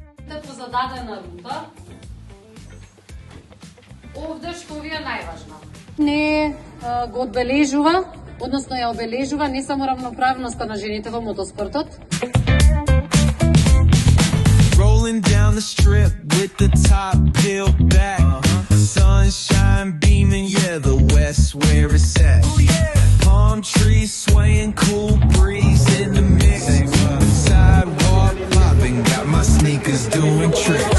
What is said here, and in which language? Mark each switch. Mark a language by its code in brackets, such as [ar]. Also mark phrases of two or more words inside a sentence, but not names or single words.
[mk] Влезете по зададена рута. Овде што ви е најважно? Не го одбележува, односно ја обележува не само равноправноста на жените во мотоспортот. [en] Rolling down the strip with the top peeled back. Sunshine beaming, yeah, the west where it's at. Palm trees swaying, cool breeze in the mix. Sidewalk popping, got my sneakers doing tricks.